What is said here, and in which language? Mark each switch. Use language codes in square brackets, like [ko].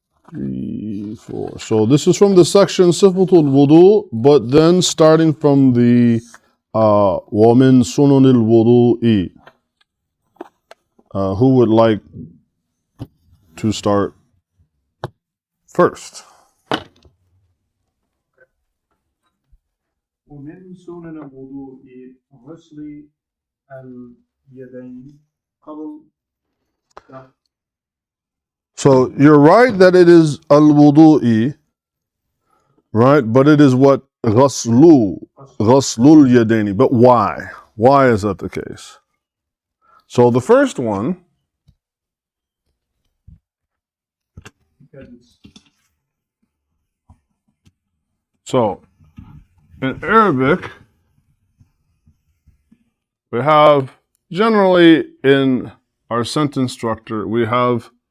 [en] 3, 4. So this is from the section Sifatul Wudu, but then starting from the [ar] وَمِن سُنَنِ الْوُضُوءِ. [en] Who would like to start first? [ar] ومن سنن الوضوء غسل اليدين قبل. [en] So you're right that it is al-wudu'i, right? But it is what? Ghaslul yadaini. But why? Why is that the case? So the first one, so in Arabic, we have generally in our sentence structure, we have